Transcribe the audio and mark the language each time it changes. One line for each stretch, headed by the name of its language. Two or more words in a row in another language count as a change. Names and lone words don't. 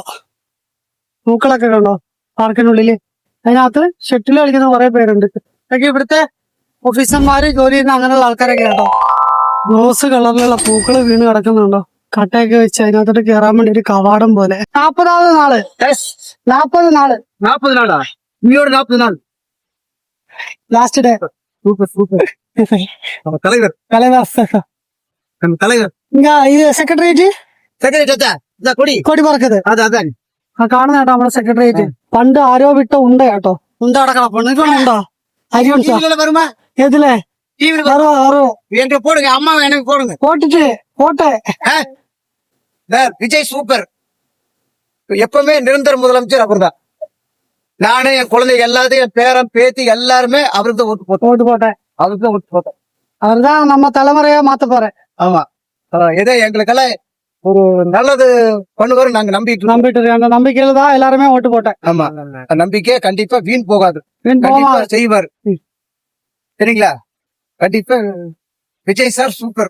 Malayalam: പൂക്കളൊക്കെ കണ്ടോ പാർക്കിനുള്ളില്. അതിനകത്ത് ഷട്ടിൽ കളിക്കുന്ന കുറെ പേരുണ്ട്. ഇതൊക്കെ ഇവിടുത്തെ ഓഫീസർമാര് ജോലി ചെയ്യുന്ന അങ്ങനെയുള്ള ആൾക്കാരൊക്കെ കേട്ടോ. റോസ് കളറിലുള്ള പൂക്കള് വീണ് കിടക്കുന്നുണ്ടോ. കട്ടയൊക്കെ വെച്ച് അതിനകത്തോട്ട് കയറാൻ വേണ്ടി ഒരു കവാടം പോലെ. 40ാമത് നാള്. 40 നാള്.
Tamil: 40 நாளா? இன்னொரு 40 நாள்.
English: last day. super super.
Tamil: நம்ம தலைவர் நம்ம தலைவர்
Malayalam: ഇത് സെക്രട്ടേറിയറ്റ്
Tamil: செக்ரட்டரி தாத்தா இந்த கொடி
Malayalam: കൊടി പറക്കത്.
Tamil: அதான்
Malayalam: ആ കാണുന്ന കേട്ടോ നമ്മുടെ സെക്രട്ടേറിയറ്റ്. പണ്ട് ആരോ വിട്ട ഉണ്ട കേട്ടോ. ഉണ്ട അടക്കണം. ഉണ്ടോ അരി ഉണ്ടോ
Tamil: டிவில வருமா?
Malayalam: ഏതിലെ
Tamil: டிவில
Malayalam: ആറോ ആറോ
Tamil: எனக்கு போடுங்க, அம்மா எனக்கு போடுங்க.
Malayalam: പോട്ടിട്ട് പോട്ടെ.
Tamil: விஜய் சூப்பர். எப்பவுமே நிரந்தர முதலமைச்சர் அவர்தான். நானே என் குழந்தைங்க எல்லாத்தையும் என் பேரன் பேத்தி எல்லாருமே அவருக்கு தான் ஓட்டு போட்டோம்.
Malayalam: പോട്ട് പോട്ടെ.
Tamil: அவருக்கு தான் ஓட்டு போட்டோம். அவர்தான் நம்ம தலைமுறையா மாத்த போறேன். ஆமா. ஏதோ எங்களுக்கெல்லாம் ஒரு நல்லது பண்ணுவாரு நாங்க நம்பிட்டு இருக்கோம். நம்பிட்டு இருக்கேன். அந்த நம்பிக்கையில தான் எல்லாருமே ஓட்டு போட்டேன். ஆமா, அந்த நம்பிக்கை கண்டிப்பா வீண் போகாது. வீண் கண்டிப்பா போகாது. செய்வார். சரிங்களா? கண்டிப்பா விஜய் சார் சூப்பர்.